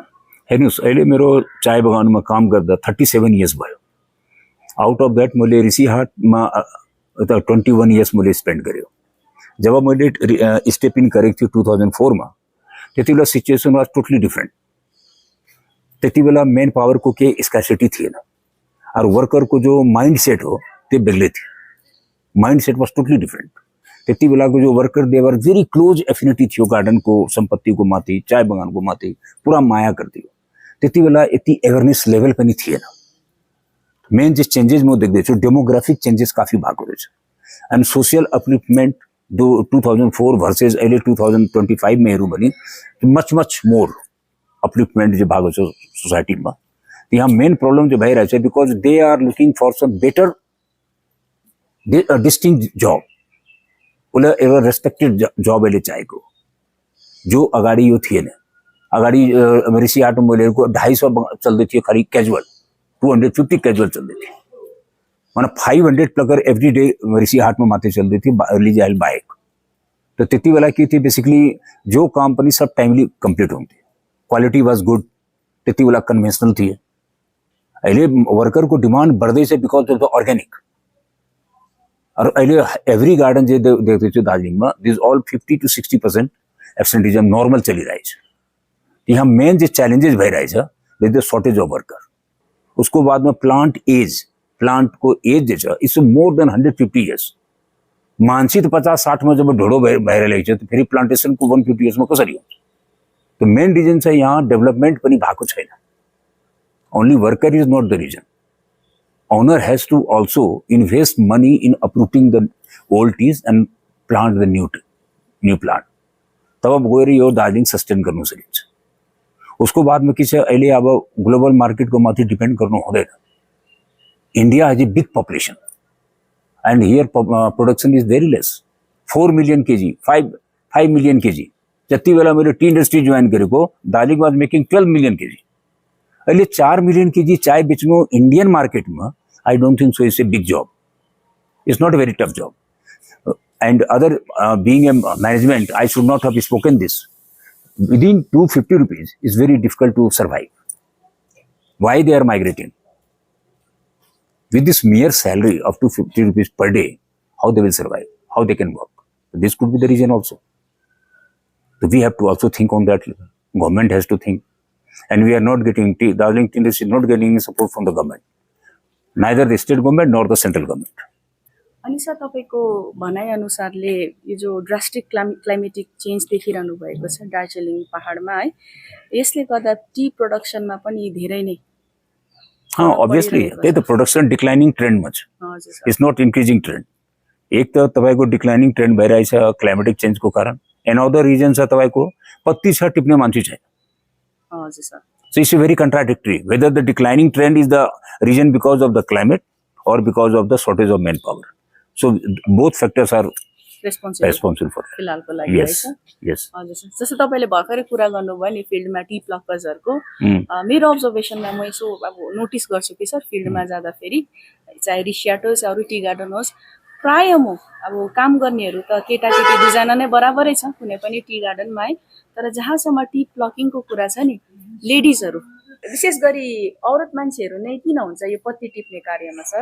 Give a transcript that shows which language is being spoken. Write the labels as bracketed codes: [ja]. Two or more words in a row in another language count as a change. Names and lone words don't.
[ne] हेर्नुस् अहिले मेरो चाय बगानमा काम गर्दा [en] 37 years [ne] भयो। [en] out of that [ne] मैले ऋषिहाटमा [en] 21 years [ne] मैले स्पेन्ड गर्यो। जब मैले [en] step in [ne] गरेको थियो 2004 में त्यति बेला [en] situation was totally different. [ne] त्यति बेला [en] man power [ne] को के स्कार्सिटी थिएन और वर्कर को जो [en] mind set [ne] हो त्यो बेग्लै थियो। [en] mind set was totally different. [ne] त्यति बेला को जो वर्कर [en] they were very close affinity [ne] थियो गार्डन को संपत्ति को माथि, चाय बगान को माथि पूरा माया गर्थ्यो। त्यति बेला यति [en] awareness level [ne] पनि थिएन। मेन जो चेंजेस म देख्दैछु [en] demographic changes [ne] काफी भएको रहेछ एंड [en] social upliftment [ne] 2004 भर्सेस अहिले 2025 में हेरौँ भने [en] much more upliftment [ne] जो भएको छ सोसाइटीमा। यहाँ [en] main problem [ne] जो भइरहेछ [en] because they are looking for some better distinct job. [ne] उसलाई एउटा [en] respected job [ne] अहिले चाहिएको जो अगाडि यो थिएन। अगाडि ऋषिहाटमा मैले 250 चल्दै थियो खाली क्याजुअल, 250 क्याजुअल चल्दै थियो, मतलब 500 प्लगर [en] every day [ne] ऋषिहाटमा मात्रै चल्दै थियो लिजाइल बाहेक। तो त्यति बेला के थियो बेसिकली जो काम पनि सब टाइमली कंप्लीट हुन्थ्यो, [en] quality was good. [ne] त्यति बेला कन्भेन्सनल थिए अहिले वर्करको डिमान्ड बढ्दैछ [en] because of the organic. [ne] और अहिले [en] every garden [ne] जे देख्दैछु दार्जिलिङमा [en] this all 50 to 60% absenteeism [ne] नर्मल चलिरहेछ। यहाँ मेन चाहिँ च्यालेन्जेस भइरहेछ [en] with the shortage of worker. [ne] उसको बादमा प्लान्टको एज जे छ [en] it's more than 150 years. [ne] मान्छे त 50-60 जब ढोडो भइरहेको छ त फेरि प्लान्टेसनको 150 इयर्समा कसरी हुन्छ? त मेन रिजन चाहिँ यहाँ डेभलपमेन्ट पनि भएको छैन। [en] only worker is not the reason. owner has to also invest money in uprooting the old trees and plant the new plant। [ne] तब गएर यो दार्जिलिङ सस्टेन गर्नु सकिन्छ। उसको बादमा के छ, अहिले अब [en] global market [ne] माथि डिपेन्ड गर्नु हुँदैन। [en] India has a big population and here production is very less. 4 million kg, 5 million kg। [ne] जति बेला मैले [en] tea industry [ne] जोइन गरेको दार्जिलिङ [en] was making 12 million kg. [ne] अहिले [en] 4 million kg [ne] चाय बेच्नु [en] Indian market I don't think so it's a big job. it's not a very tough job. And other being a management, I should not have spoken this. Within 250 rupees is very difficult to survive. Why they are migrating? With this mere salary of 250 rupees per day, how they will survive? How they can work? This could be the reason also. So we have to also think on that. Government has to think. And we are not getting, Darjeeling Tea Industry is not getting any support from the government. Neither the state government nor the central government. [ne] अनि सर तपाईँको भनाइ अनुसारले यो जो [en] drastic climatic change [ne] देखिरहनु भएको छ दार्जिलिङ पहाडमा है, यसले गर्दा [en] tea production [ne] पनि धेरै नै अभियसली त्यही त प्रोडक्सन [en] declining trend [ne] छ। हजुर सर। [en] it's not increasing trend. [ne] एक त तपाईँको [en] declining trend [ne] भइरहेछ [en] climatic change [ne] कारण। [en] another reason [ne] छ तपाईँको पत्ती छ टिप्ने मान्छे छैन। हजुर सर। [en] So it's very contradictory whether the declining trend is the reason because of the climate or because of the shortage of manpower. So both factors are responsible for it. [ne] फिलहालको लागि है [en] Yes, [ne] सर। [en] yes. [ne] हजुर सर, जस्तो तपाईँले भर्खरै कुरा गर्नुभयो नि फिल्डमा [en] tea pluckers, [ne] मेरो अब्जर्भेसनमा म यसो अब नोटिस गर्छु कि सर फिल्डमा जाँदाखेरि चाहे रिसियाट होस् अरू [en] tea garden [ne] होस्, प्राय म अब काम गर्नेहरू त केटाकेटी दुईजना नै बराबरै छ कुनै पनि [en] tea garden [ne] है, तर जहाँसम्म [en] tea plucking [ne] कुरा छ नि, लेडिजहरू विशेष गरी औरत मान्छेहरू नै किन हुन्छ यो पत्ती टिप्ने कार्यमा सर?